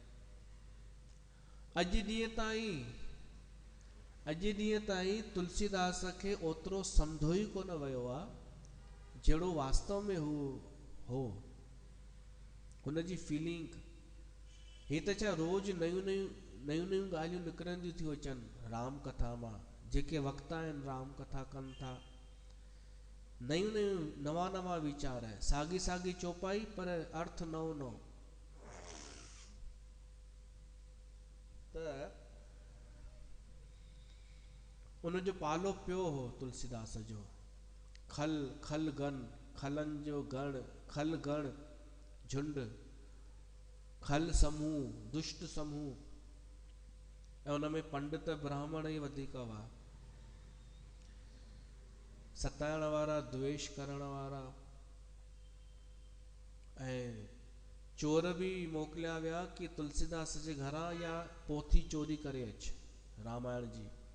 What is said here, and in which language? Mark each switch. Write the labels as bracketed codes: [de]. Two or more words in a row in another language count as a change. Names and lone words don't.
[sd] अॼु ॾींहं ताईं तुलसीदास खे ओतिरो सम्झो ई कोन वियो आहे जहिड़ो वास्तव में हू हो। हुनजी फीलिंग हे त छा रोज़ नयूं नयूं ॻाल्हियूं निकिरंदियूं थियूं अचनि राम कथा मां। जेके वक्ता आहिनि राम कथा कनि था, नयूं नवां वीचार, साॻी चौपाई पर अर्थ नओं। त उनजो पालो पियो हो तुलसीदास जो। खल गण, खलनि जो गण, खल गण झुंड, खल समूह, दुष्ट समूह। ऐं उन में पंडित ब्राह्मण ई वधीक हुआ। सताइण वारा, द्वेष करण वारा। ऐं चोर बि मोकिलिया विया कि तुलसीदास जे घरां या पोथी चोरी करे अच रामायण जी।